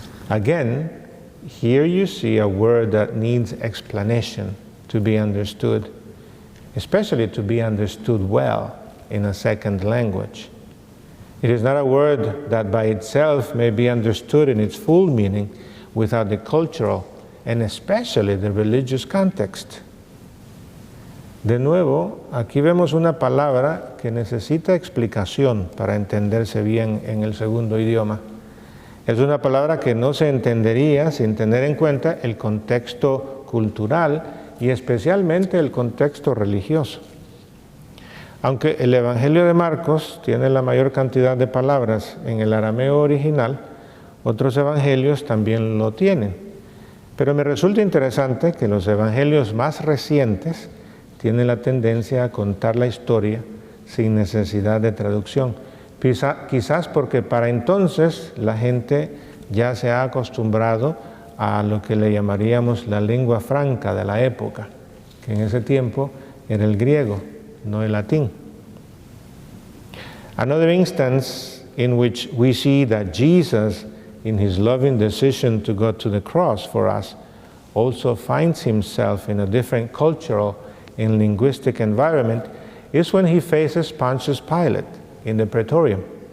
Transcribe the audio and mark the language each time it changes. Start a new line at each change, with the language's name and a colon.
English: Again, here you see a word that needs explanation to be understood, especially to be understood well in a second language. It is not a word that by itself may be understood in its full meaning without the cultural and especially the religious context.
Spanish: De nuevo, aquí vemos una palabra que necesita explicación para entenderse bien en el segundo idioma. Es una palabra que no se entendería sin tener en cuenta el contexto cultural y especialmente el contexto religioso. Aunque el Evangelio de Marcos tiene la mayor cantidad de palabras en el arameo original, otros evangelios también lo tienen. Pero me resulta interesante que los evangelios más recientes tiene la tendencia a contar la historia sin necesidad de traducción. Quizás porque para entonces la gente ya se ha acostumbrado a lo que le llamaríamos la lengua franca de la época, que en ese tiempo era el griego, no el latín.
English: Another instance in which we see that Jesus, in his loving decision to go to the cross for us, also finds himself in a different cultural and linguistic environment is when he faces Pontius Pilate in the Praetorium.